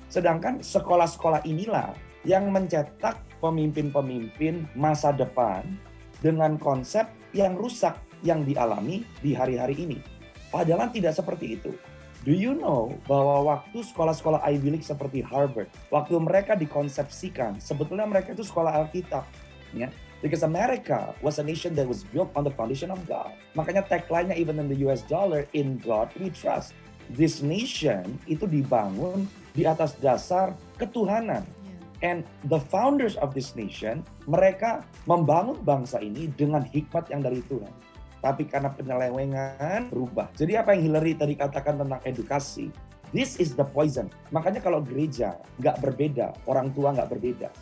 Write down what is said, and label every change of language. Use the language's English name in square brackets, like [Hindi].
[Indonesian] Sedangkan sekolah-sekolah inilah yang mencetak pemimpin-pemimpin masa depan dengan konsep yang rusak yang dialami di hari-hari ini. Padahal tidak seperti itu. [English] Do you know [Indonesian] bahwa waktu sekolah-sekolah Ivy League seperti Harvard, waktu mereka dikonsepsikan, sebetulnya mereka itu sekolah Alkitab, ya. [English] Because America was a nation that was built on the foundation of God. [Indonesian] Makanya tagline-nya [English] even in the US dollar, in God we trust. This nation [Indonesian] itu dibangun di atas dasar ketuhanan. [English] And the founders of this nation, [Indonesian] mereka membangun bangsa ini dengan hikmat yang dari Tuhan. Tapi karena penyelewengan berubah. Jadi apa yang Hillary tadi katakan tentang edukasi, [English] this is the poison. [Indonesian] Makanya kalau gereja nggak berbeda, orang tua nggak berbeda.